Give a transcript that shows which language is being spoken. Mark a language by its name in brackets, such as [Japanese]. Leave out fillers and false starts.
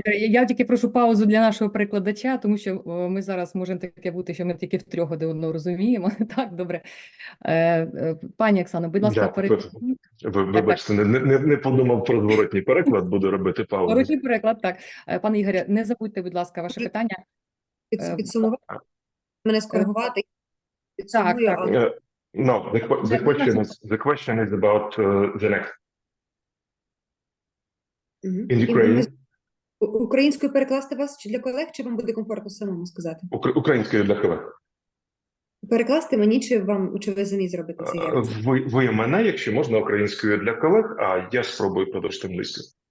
[Ukrainian] Я тільки прошу паузу для нашого перекладача, тому що ми зараз можемо таке бути, що ми тільки втрьох один одного розуміємо. Так, добре. Пані Оксано, будь ласка, перекладіть. Вибачте, не подумав про зворотній переклад, буду робити паузу. Зворотній переклад, так. Пане Ігоря, не забудьте, будь ласка, ваше питання. Підсумувати, мене скоригувати. Так, так. [English] No, the question is about the next. In Ukraine. [Ukrainian] Українською перекласти вас чи для колег, чи вам буде комфортно самому сказати? Українською для колег. Перекласти мені, чи ви самі зробите це? Ви мене, якщо можна, українською для колег, а я спробую продовжити англійською.